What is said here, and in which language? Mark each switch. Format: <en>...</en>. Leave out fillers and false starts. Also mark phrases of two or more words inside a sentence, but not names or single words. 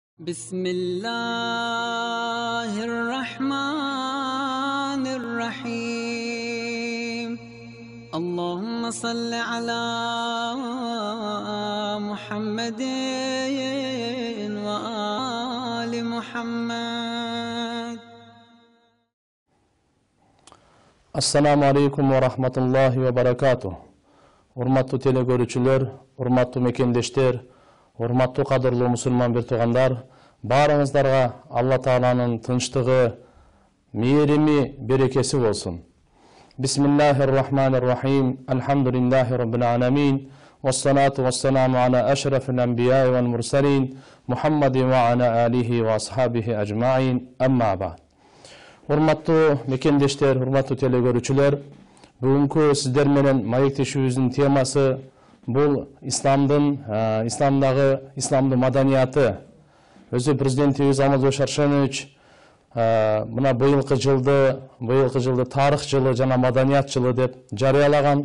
<ar>بسم الله الرحمن الرحيم اللهم صل على محمد وآل محمد. السلام عليكم ورحمة الله وبركاته.</ar> <ky>Урматтуу телекөрүүчүлөр, урматтуу мекендештер, урматтуу кадырлуу мусулман бир туугандар, баарыңыздарга Алла Тааланын тынчтыгы, мээрими, берекеси болсун.</ky> <ar>بسم الله الرحمن الرحيم. الحمد لله رب العالمين. والصلاة والسلام على أشرف الأنبياء والمرسلين محمد وعلى آله وأصحابه أجمعين. أما بعد.</ar> <ky>Урматтуу мекендештер, урматтуу телекөрүүчүлөр, бүгүнкү сиздер менен маектешүүбүздүн темасы бул исламдагы маданияты. Өзү президентибиз Алмазбек Шаршенович мына быйылкы жылды тарых жылы жана маданият жылы деп жарыялаган.</ky>